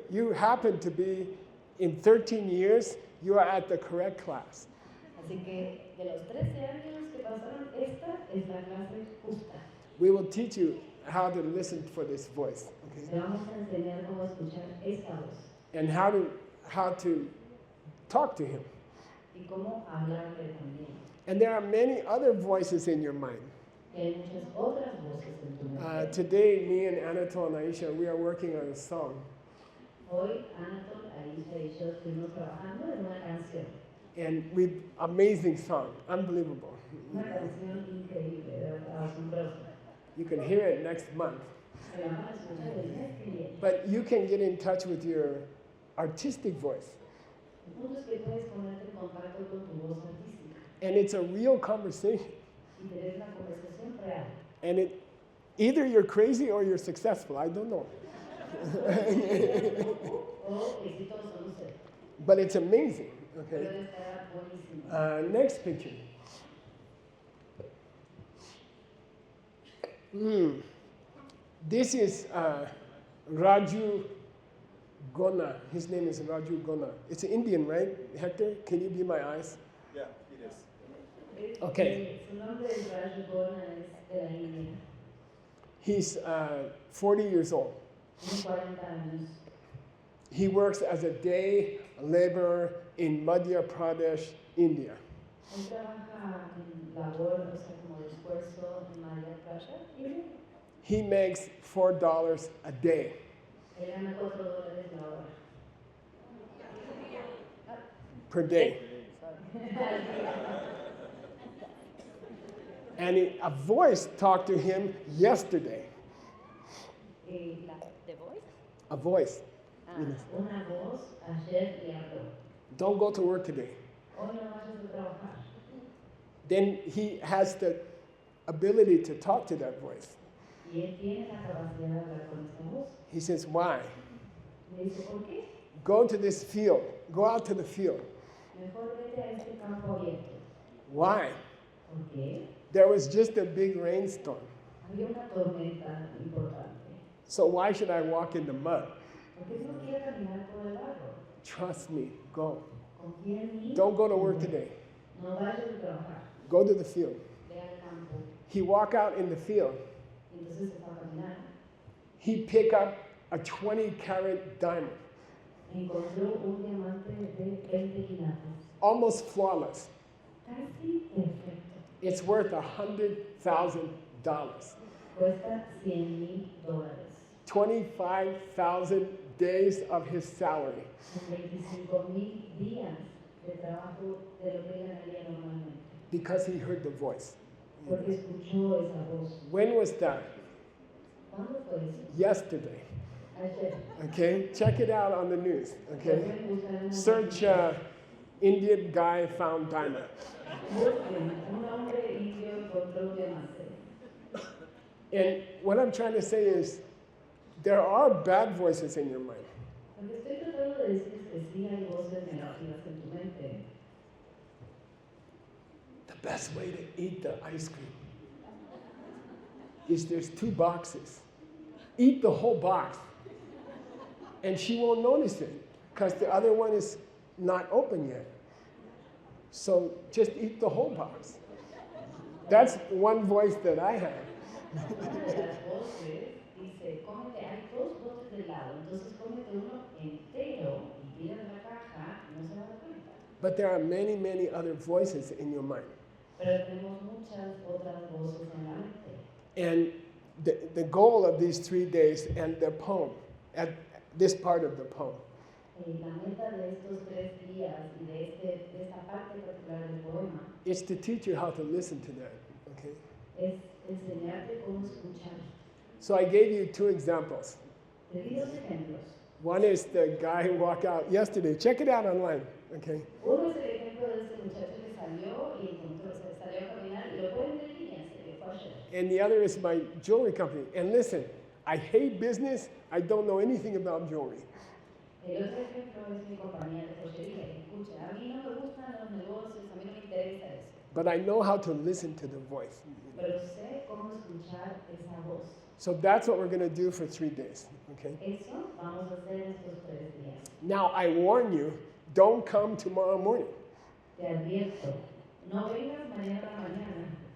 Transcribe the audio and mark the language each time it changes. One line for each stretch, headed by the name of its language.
English: you happen to be, in 13 years, you are at the correct class.
Spanish: Así que de los 13 años que pasaron, esta es la clase justa.
English: We will teach you how to listen for this voice, okay?
Spanish: Te vamos a enseñar cómo escuchar esta voz
English: And how to talk to him.
Spanish: y cómo hablarle también.
English: And there are many other voices in your mind.
Spanish: Y hay muchas otras voces en tu mente.
English: Today, me and Anatol and Aisha, we are working on a song.
Spanish: Hoy, Anatol, Aisha y yo estuvimos trabajando en una canción.
English: And with amazing song, unbelievable.
Spanish: Una canción increíble, de verdad, asombrosa.
English: You can hear it next month.
Spanish: Se la van a escuchar el mes que viene.
English: But you can get in touch with your artistic voice.
Spanish: El punto es que puedes ponerte en contacto con tu voz artística
English: And it's a real conversation.
Spanish: y tener una conversación real.
English: And it, either you're crazy or you're successful. I don't know.
Spanish: O exitoso, no sé.
English: But it's amazing.
Spanish: Pero
English: Okay.
Spanish: estará buenísimo.
English: Next picture. This is Raju Gona. His name is Raju Gona. It's Indian, right, Hector? Can you be my eyes? Yeah, it is. Okay.
Spanish: Su nombre es Raju Gona, es de la India.
English: He's 40 years old.
Spanish: Tiene 40 años.
English: He works as a day laborer in Madhya Pradesh, India.
Spanish: Él trabaja en labor, o sea, como de esfuerzo en Madhya Pradesh.
English: He makes $4 a day.
Spanish: Él gana $4 la hora.
English: Per day. And a voice talked to him yesterday. The voice? A voice.
Spanish: Una voz ayer le habló.
English: Don't go to work today.
Spanish: Hoy no vayas a trabajar.
English: Then he has the ability to talk to that voice.
Spanish: Y él tiene la capacidad de hablar con esta voz.
English: He says, why?
Spanish: Le dice, ¿por qué?
English: Go to this field. Go out to the field.
Spanish: Mejor vete a este campo abierto.
English: Why?
Spanish: ¿Por qué?
English: There was just a big rainstorm.
Spanish: Había una tormenta importante.
English: So why should I walk in the mud?
Spanish: Porque no quiere caminar por el barro.
English: Trust me. Go.
Spanish: Confía en mí.
English: Don't go to work today.
Spanish: No vayas a trabajar.
English: Go to the field.
Spanish: Ve al campo.
English: He walked out in the field.
Spanish: Y entonces se fue a caminar.
English: He picked up a 20-carat diamond,
Spanish: Encontró un diamante de 20 quilates.
English: almost flawless.
Spanish: Casi perfecto.
English: It's worth $100,000.
Spanish: Cuesta $100,000.
English: 25,000 days of his salary.
Spanish: 25,000 días de trabajo de lo que él ganaría normalmente.
English: Because he heard the voice.
Spanish: Porque escuchó esa voz.
English: When was that?
Spanish: ¿Cuándo fue eso?
English: Yesterday.
Spanish: Ayer.
English: Okay, check it out on the news. Okay,
Spanish: Pueden buscar en la
English: search Indian guy found diamond.
Spanish: Busquen, un hombre indio encontró un diamante.
English: And what I'm trying to say is, there are bad voices in your mind.
Spanish: Lo que estoy tratando de decir es que sí hay voces negativas en tu mente.
English: The best way to eat the ice cream is there's 2 boxes. Eat the whole box. And she won't notice it because the other one is not open yet. So just eat the whole box. That's one voice that I have.
Spanish: Una de las voces dice, cómete, hay 2 botes de helado, entonces cómete uno entero y tira de la caja y no se va a dar cuenta.
English: But there are many, many other voices in your mind.
Spanish: Pero tenemos muchas otras voces en la mente.
English: And the goal of these 3 days and the poem, at this part of the poem,
Spanish: La meta de estos 3 días y de esta parte particular del poema
English: is to teach you how to listen to that. Okay?
Spanish: es enseñarte cómo escuchar.
English: So I gave you 2 examples.
Spanish: Te di 2 ejemplos.
English: One is the guy who walked out yesterday. Check it out online. Okay?
Spanish: Uno es el ejemplo de este muchacho que salió y salió a caminar y lo pueden ver en línea, se fue ayer.
English: And the other is my jewelry company. And listen, I hate business. I don't know anything about jewelry.
Spanish: El otro ejemplo es mi compañía de joyería. Escucha, a mí no me gustan los negocios, a mí no me interesa eso.
English: But I know how to listen to the voice.
Spanish: Pero sé cómo escuchar esa voz.
English: So that's what we're going to do for 3 days. Okay?
Spanish: Eso vamos a hacer estos 3 días.
English: Now I warn you, don't come tomorrow morning.
Spanish: Te advierto, no vengas mañana a la mañana.